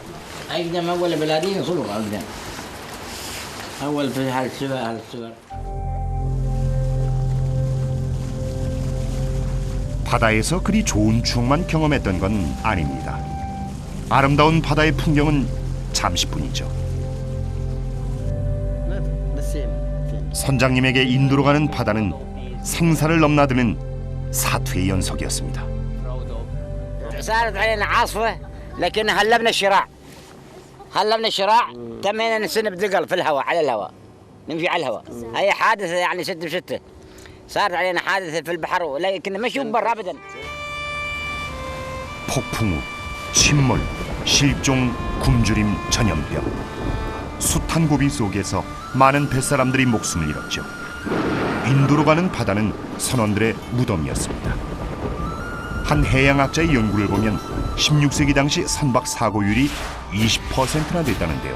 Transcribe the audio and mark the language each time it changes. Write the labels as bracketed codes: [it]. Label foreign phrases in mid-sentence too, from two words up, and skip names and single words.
[ko] 바다에서 그리 좋은 추억만 경험했던 건 아닙니다. 아름다운 바다의 풍경은 잠시뿐이죠. 선장님에게 인도로 가는 바다는 생사를 넘나드는 사투의 연속이었습니다. [ar] صارت علينا عاصفة لكن هلبنا الشراع تمينا نسنب دقل في الهواء على الهواء نمشي على الهواء هي حادثة يعني 6 ب6 صارت علينا حادثة في البحر لكن مش برا أبدا. [ko] 폭풍우, 침몰, 실종, 굶주림, 전염병. 숱한 고비 속에서 많은 뱃사람들이 목숨을 잃었죠. 인도로 가는 바다는 선원들의 무덤이었습니다. 한 해양학자의 연구를 보면 16세기 당시 선박 사고율이 20%나 됐다는데요.